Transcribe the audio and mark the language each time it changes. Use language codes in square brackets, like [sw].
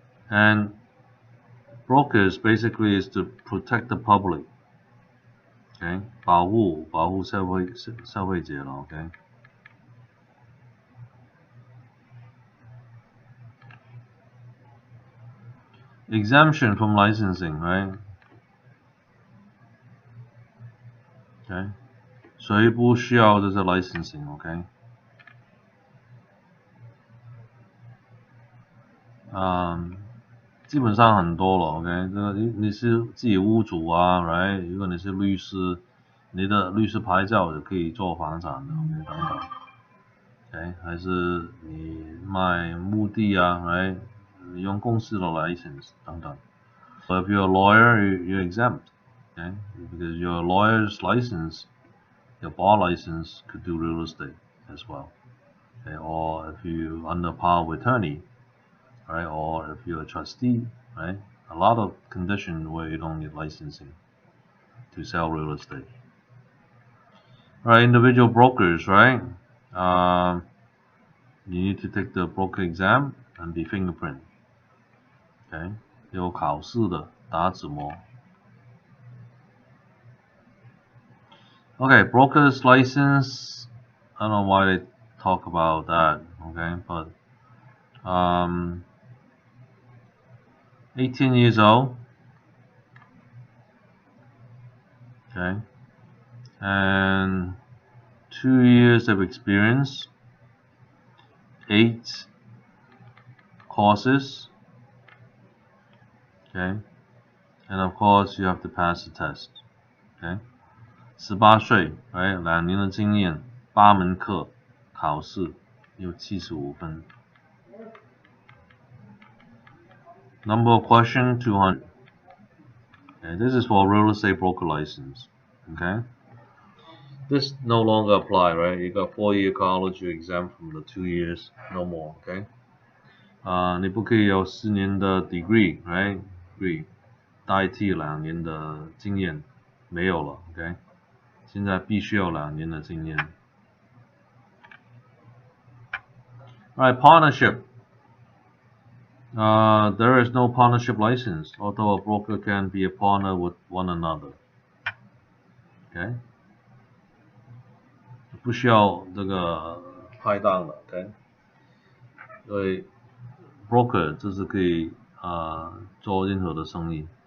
[en] And brokers basically is to protect the public. [zh] Okay, 保护消费者了 ，OK。 [en] Exemption from licensing, right? [zh] Okay， 谁不需要这些 licensing, OK？基本上很多了 ，OK？这个你是自己屋主啊 ，right？ 如果你是律师，你的律师牌照也可以做房产的 ，OK 等等。 OK， 还是你卖墓地啊 ，right？你用公司的 license 等等。 [en] So if you're a lawyer, you're exempt, okay? Because your lawyer's license, your bar license could do real estate as well. Okay? Or if you under power of attorney, right? Or if you're a trustee, right? A lot of conditions where you don't need licensing to sell real estate. Right, individual brokers, right? You need to take the broker exam and be fingerprint. [zh] Okay, 有考试的打指模。 [en] Okay, broker's license. I don't know why they talk about that. Okay, but 18 years old. Okay, and 2 years of experience. 8 courses. Okay, and of course you have to pass the test. [zh] Okay, 18岁 right, 2年的经验，8门课，考试有75分。 [en] Number of question 200. Okay, this is for real estate broker license. Okay, this no longer apply, right? You got 4-year college, you exempt from the 2 years, no more. [zh] Okay, 你不可以有4年的 degree, right? Degree 代替2年的经验，没有了。 OK， 现在必须有2年的经验。 [en] Alright, partnership. There is no partnership license, although a broker can be a partner with one another. Okay. [zh] 不需要这个拍档的 ，OK， 所以 broker 就是可以做任何的生意。